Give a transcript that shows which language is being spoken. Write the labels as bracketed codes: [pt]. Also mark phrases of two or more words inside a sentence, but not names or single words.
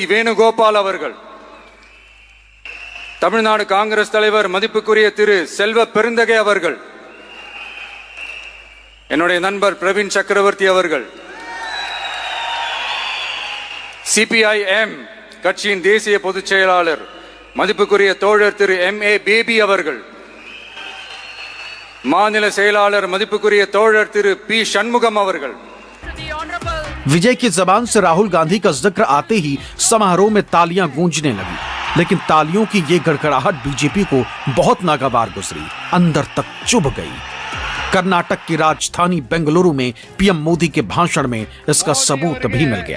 [ta] வேணுகோபால் அவர்கள், தமிழ்நாடு காங்கிரஸ் தலைவர் மதிப்புக்குரிய திரு செல்வ பெருந்தகை அவர்கள், என்னுடைய நண்பர் பிரவீன் சக்கரவர்த்தி அவர்கள், சிபிஐஎம் கட்சியின் தேசிய பொதுச் செயலாளர் மதிப்புக்குரிய தோழர் திரு M.A. பேபி அவர்கள், மாநில செயலாளர் மதிப்புக்குரிய தோழர் திரு பி. சண்முகம் அவர்கள்। [hi] विजय की जबान से राहुल गांधी का जिक्र आते ही समारोह में तालियां गूंजने लगी, लेकिन तालियों की ये गड़गड़ाहट बीजेपी को बहुत नागवार गुजरी, अंदर तक चुभ गई। कर्नाटक की राजधानी बेंगलुरु में पीएम मोदी के भाषण में इसका सबूत भी मिल गया।